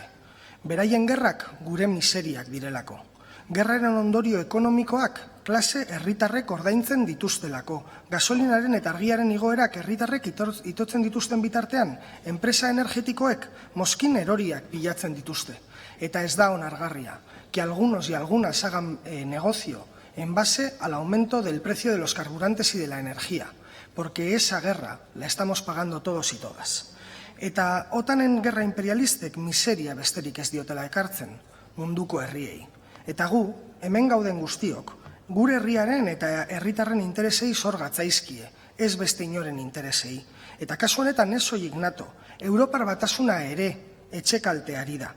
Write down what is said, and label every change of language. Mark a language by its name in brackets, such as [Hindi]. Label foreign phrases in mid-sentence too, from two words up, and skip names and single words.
[Basque] Beraien gerrak gure miseriak direlako. Gerraren ondorio ekonomikoak klase herritarrek ordaintzen dituztelako. Gasolinaren eta argiaren igoerak herritarrek itotzen dituzten bitartean, enpresa energetikoek mozkin eroriak pilatzen dituzte. Eta ez da onargarria, [Spanish] que algunos y algunas hagan negocio en base al aumento del precio de los carburantes y de la energía, porque esa guerra la estamos pagando todos y todas. [Basque] Eta OTANen gerra imperialistek miseria besterik ez diotela ekartzen munduko herriei. Eta gu, hemen gauden guztiok, gure herriaren eta herritarren interesei zor gatzaizkie, ez beste inoren interesei. Eta kasu honetan ez soilik NATO, Europar Batasuna ere etxekalteari da.